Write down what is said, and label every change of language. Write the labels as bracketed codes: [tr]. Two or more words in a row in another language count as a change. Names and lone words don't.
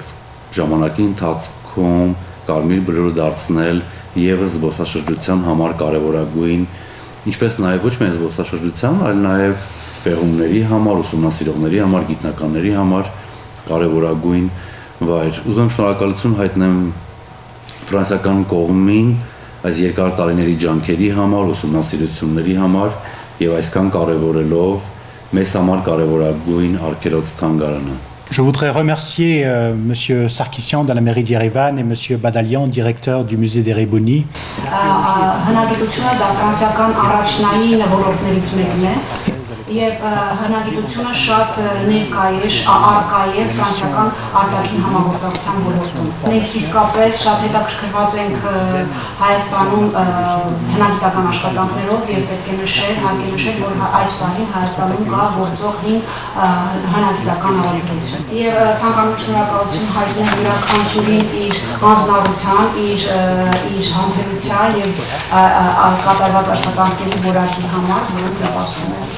[hy] ժամանակի ընթացքում Կարմիր բլուրը դարձնել եւս զբոսաշրջության համար կարեւորագույն, ինչպես նաեւ ոչ միայն զբոսաշրջության, այլ նաեւ պեղումների համար, ուսումնասիրողների համար, գիտնականների համար կարեւորագույն վայր։ Ուզում եմ շնորհակալություն հայտնեմ ֆրանսիական կողմին այս երկար տարիների ջանքերի համար, ուսումնասիրությունների համար եւ այսքան կարեւորելով մեզ համար կարեւորագույն արգելոց թանգարանը։ [fr] Je voudrais remercier Monsieur Sarkissian de la mairie d'Yerevan et Monsieur Badalian, directeur du musée d'Erebuni. [hy] Հնագիտությունը դա ֆրանսիական առաջնային ոլորտներից մեկն է եւ հնագիտությունը շատ ներկա է, առկա է ֆրանսիական արտաքին համագործակցության ոլորտում։ Մենք իսկապես շատ հետաքրքրված ենք Հայաստանում հնագիտական աշխատանքներով եւ պետք է նշել, հարկ է նշել, որ այս պահին Հայաստանում կա գործող 5 հնագիտական ավանդույթ։ Եվ ցանկանում շնորհակալություն հայտնել յուրաքանչյուրին իր անձնավորության, իր համբերության եւ կատարված աշխատանքների որակի համար, որոնք նպաստում են